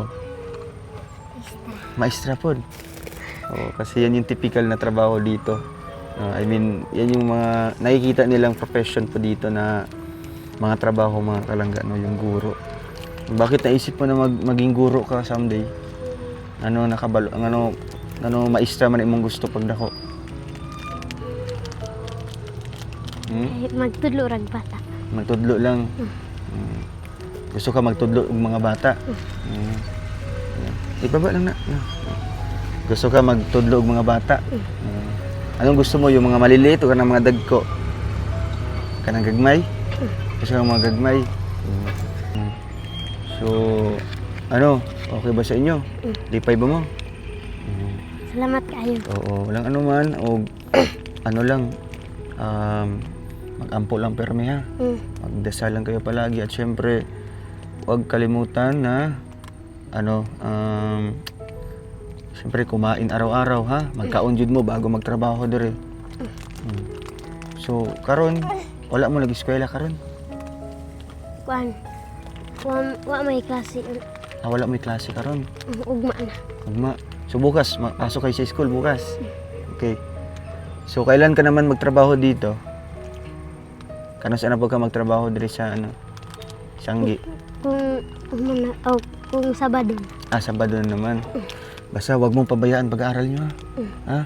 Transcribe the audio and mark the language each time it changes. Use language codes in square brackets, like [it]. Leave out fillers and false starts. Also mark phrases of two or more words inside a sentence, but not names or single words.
[tl] Maestra po. Kasi yan yung typical na trabaho dito. Yan yung mga nakikita nilang profession po dito na mga trabaho, mga kalangga, yung guro. Bakit naisip mo na maging guro ka someday? [ceb] Maestra man imong gusto pagdako? Magtudlo rag bata. Magtudlo lang. Gusto ka magtudlo ng mga bata? Ibaba lang na. Gusto ka magtudlo ng mga bata? [tl] Anong gusto mo? Yung mga maliliit o [ceb] kanang mga dagko? Kanang gagmay? Gusto ka mga gagmay? So, okay ba sa inyo? Lipay ba mo? [tl] Salamat kayo. [ceb] Oo, [tl] walang anuman. [ceb] O mag-ampo lang permi, ha. [tl] Magdasal lang kayo palagi. At syempre, huwag kalimutan na syempre kumain araw-araw, ha. [ceb] Magkaon jud mo bago magtrabaho dire. So, karon wala mo nag-eskwela karon? Wa may klase. Wala may klase karon. Ugma na. Ugma. [tl] So bukas, pasok kayo sa school bukas. Okay. So kailan ka naman magtrabaho dito? Kano saan na po ka magtrabaho diri sa Sanggi? [ceb] Kung Sabado. [tl] Sabado na naman. Basta wag mong pabayaan pag-aaral nyo, ha?